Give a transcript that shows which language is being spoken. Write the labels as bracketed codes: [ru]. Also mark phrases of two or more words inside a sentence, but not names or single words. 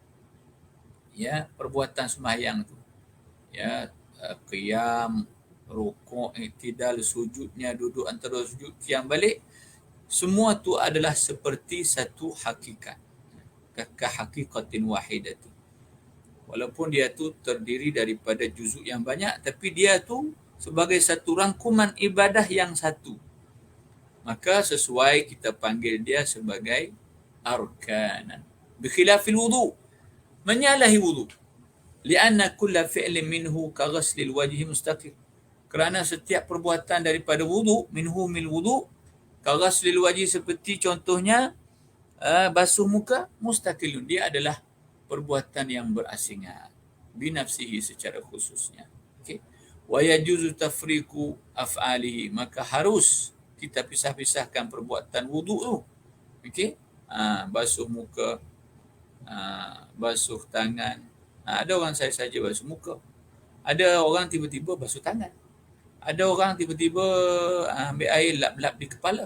[ms] ya, perbuatan semayang tu, ya, qiyam, rukuk, i'tidal, sujudnya, duduk antara sujud, qiyam balik, semua tu adalah seperti satu hakikat, [ar] kahaqikatin wahidatin. [ms] Walaupun dia tu terdiri daripada juzuk yang banyak, tapi dia tu sebagai satu rangkuman ibadah yang satu. Maka sesuai kita panggil dia sebagai arkanan. [ar] Bikhilafil wudu, [ms] menyalahi wudu. [ar] Lianna kulla fi'lin minhu ka ghaslil wajhi mustaqil. [ms] Kerana setiap perbuatan daripada wudu, [ar] minhu mil wudu, ka ghaslil wajhi, [ms] seperti contohnya basuh muka, mustaqilun, dia adalah perbuatan yang berasingan binafsihi secara khususnya. Okey. [ar] Wa yajuzu tafriqu af'alihi, [ms] maka harus kita pisah-pisahkan perbuatan wudu tu. Okey. Basuh muka, basuh tangan. Ada orang saja basuh muka. Ada orang tiba-tiba basuh tangan. Ada orang tiba-tiba ambil air lap-lap di kepala.